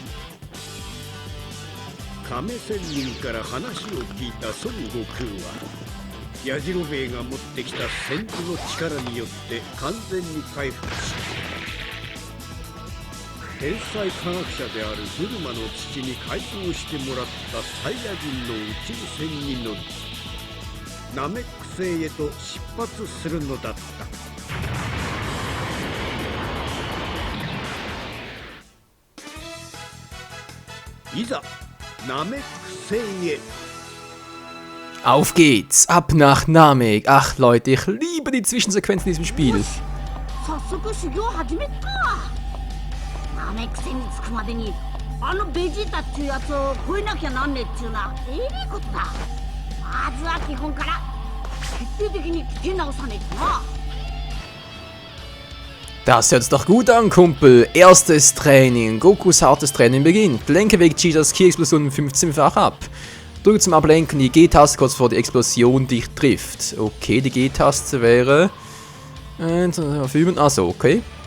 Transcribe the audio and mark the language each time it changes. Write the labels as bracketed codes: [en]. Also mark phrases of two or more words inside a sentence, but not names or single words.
[ja] 亀仙人から話を聞いた孫悟空はヤジロベエが持ってきた先祖の力によって完全に回復し、天才科学者であるブルマの父に改造してもらったサイヤ人の宇宙船に乗りナメック星へと出発するのだった。いざナメック星へ。 [de] Auf geht's, ab nach Namek. Ach Leute, ich liebe die Zwischensequenzen in diesem Spiel. [ja] 早速修行始めっか。ナメック星に着くまでにあのベジータっちゅうやつを超えなきゃなんねえっちゅうな、ええことだ。まずは基本から徹底的に聞き直さねえとな。 [de] Das hört sich doch gut an, Kumpel. Erstes Training. Gokus hartes Training beginnt. Lenke wegen Cheetahs Ki-Explosion 15-fach ab. Drücke zum Ablenken die G-Taste kurz vor die Explosion dich trifft. Okay, die G-Taste wäre... Verfügen. Achso, okay.